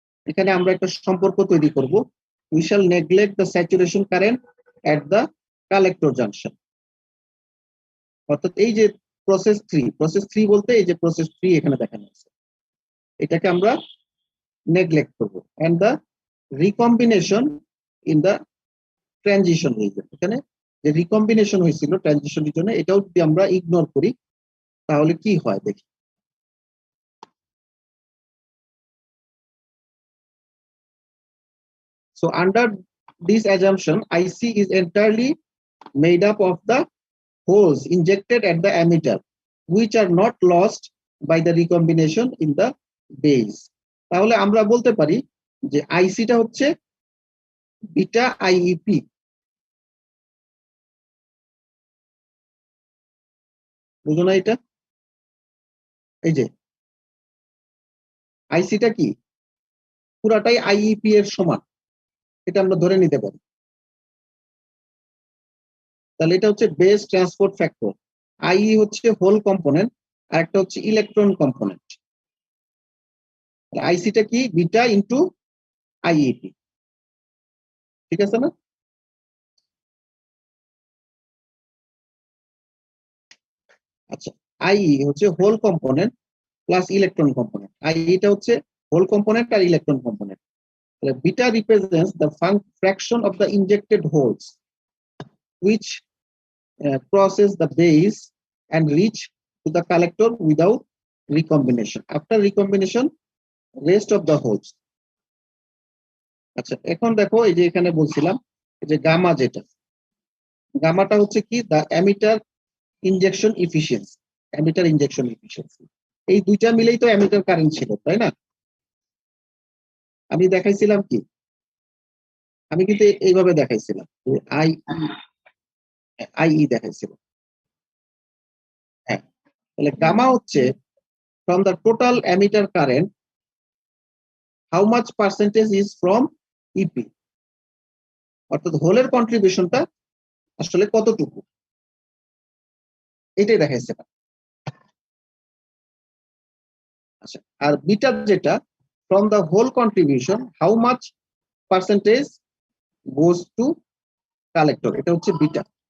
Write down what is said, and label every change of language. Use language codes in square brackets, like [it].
[bn] এখানে আমরা একটা সম্পর্ক তৈরি করব, [en] we shall neglect the saturation current at the collector junction। [bn] অর্থাৎ এই যে প্রসেস 3 বলতে এই যে প্রসেস 3 এখানে দেখানো আছে, এটাকে আমরা নেগলেক্ট করব, [en] and the recombination in the [bn] transition reason, এখানে যে রিকম্বিনেশন হয়েছিল ট্রানজিশন রিজনে, এটাও যদি আমরা ইগনোর করি তাহলে কি হয় দেখি। [en] So under this assumption, IC is entirely made up of the holes injected at the emitter, which are not lost by the recombination in the base। [bn] তাহলে আমরা বলতে পারি যে আইসিটা হচ্ছে বিটা আইইপি। বুঝো না এটা? এই যে আইসিটা কি পুরাটাই আইইপি এর সমান, এটা আমরা ধরে নিতে পারি। তাহলে এটা হচ্ছে বেস ট্রান্সপোর্ট ফ্যাক্টর। আইই হচ্ছে হোল কম্পোনেন্ট আর একটা হচ্ছে ইলেকট্রন কম্পোনেন্ট। আইসিটা কি বিটা ইন্টু আইইপি। ঠিক আছে না? আচ্ছা আইই হচ্ছে whole component plus electron component, আইইটা হচ্ছে হোল কম্পোনেন্ট আর ইলেকট্রন কম্পোনেন্ট। [en] তাহলে beta represents the fraction of the injected holes which crosses the base and reach to the collector without recombination. After recombination, rest of the holes। [bn] আচ্ছা এখন দেখো এই যে এখানে বলছিলাম যে গামা, যেটা গামাটা হচ্ছে কি দা ammeter injection efficiency, ammeter injection efficiency. এই দুইটা মিলেই তো অ্যামিটার কারেন্ট ছিল, তাই না? আমি দেখাইছিলাম কি, আমি কিন্তু এইভাবে দেখাইছিলাম আইই দেখাইছিলাম। হ্যাঁ, তাহলে গামা হচ্ছে [en] from the total emitter current how much percentage is from EP, [bn] অর্থাৎ হোলের কন্ট্রিবিউশনটা আসলে কতটুকু, এটাই দেখাইছে। আচ্ছা আর বিটা যেটা [en] from the whole contribution how much percentage goes to collector, [bn] এটা হচ্ছে বিটা।